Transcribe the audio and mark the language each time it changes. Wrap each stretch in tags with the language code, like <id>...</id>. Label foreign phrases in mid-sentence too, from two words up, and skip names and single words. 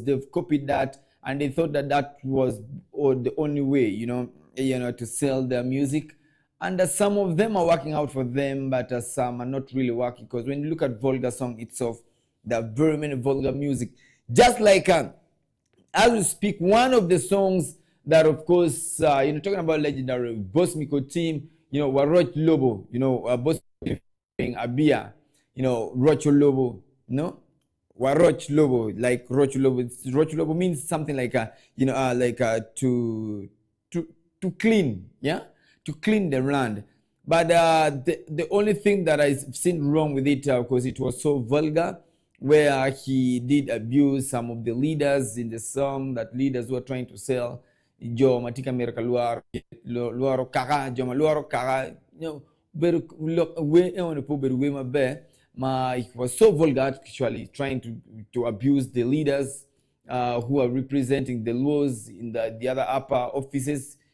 <en>They've copied that, and they thought that was the only way, to sell their music. And some of them are working out for them, but some are not really working, because when you look at vulgar song itself, there are very many vulgar music. Just like as we speak, one of the songs that, of course, talking about legendary Boss Miko team, Waroch Lobo, Boss Abia, Rocho Lobo, Waroch Lobo, like Rocho Lobo. Rocho Lobo means something like to clean, yeah. To clean the land. But the only thing that I've seen wrong with it, because it was so vulgar, where he did abuse some of the leaders in the song, that leaders were trying to sell</en> <ach>Jo Matika Merka Luaro Kaka, Joma Luaro Kaka,</ach> <en>it was so vulgar, actually, trying to abuse the leaders who are representing the laws in the other upper offices.</en>